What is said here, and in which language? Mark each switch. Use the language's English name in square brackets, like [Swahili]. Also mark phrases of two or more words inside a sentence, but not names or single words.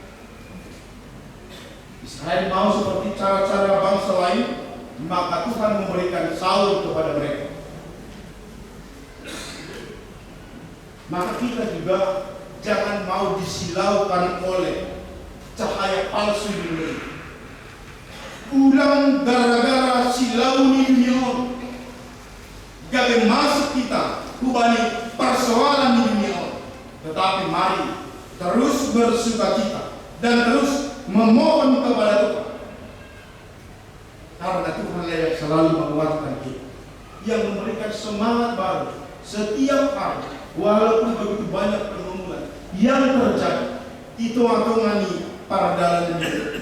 [Indonesian] Israel mau seperti cara-cara bangsa lain, maka Tuhan memberikan Saul kepada mereka. Maka kita juga jangan mau disilaukan oleh cahaya palsu dunia ini. Ulang gara-gara silau ni dunia, gabe masuk kita kubani persoalan di dunia. Tetapi mari terus bersukacita dan terus memohon kepada Tuhan, karena Tuhan yang selalu menguatkan kita, yang memberikan semangat baru setiap hari. Walaupun begitu banyak pergumulan yang terjadi, hitung-hitungan para dalam dunia.